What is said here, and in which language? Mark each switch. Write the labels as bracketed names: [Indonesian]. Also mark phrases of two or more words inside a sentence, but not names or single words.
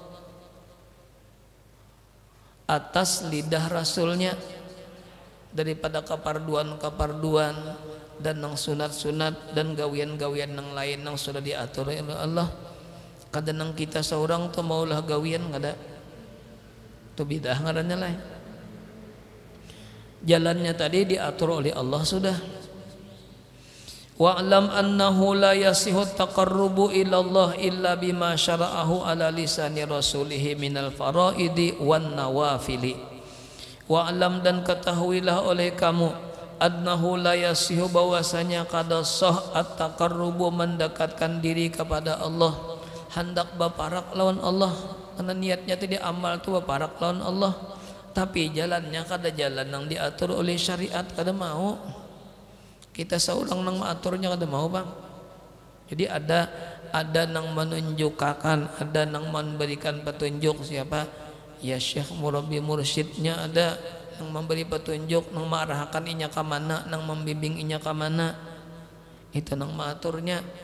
[Banjar] atas lidah Rasulnya daripada keparduan dan nang sunat-sunat dan gawian-gawian nang lain nang sudah diatur oleh Allah kadang kita seorang tuh maulah gawian ngada tuh bidah ngarannya lain jalannya tadi diatur oleh Allah sudah [Arabic] واعلم أنه لا يصح التقرب إلى الله إلا بما شرعه على لسان رسوله من الفرائض والنوافل واعلم [Banjar] dan ketahuilah oleh kamu [Arabic] annahu لا يصح [Banjar] bahwasanya kada sah at-taqarrubu mendekatkan diri kepada Allah hendak baparak lawan Allah karena niatnya tadi amal tu baparak lawan Allah tapi jalannya kada jalan yang diatur oleh syariat kada mau kita seorang nang mengaturnya kada mau bang jadi ada nang menunjukkan ada nang memberikan petunjuk siapa ya syekh murabbi mursyidnya ada nang memberi petunjuk nang mengarahkan inya ke mana nang membimbing inya ke mana itu nang mengaturnya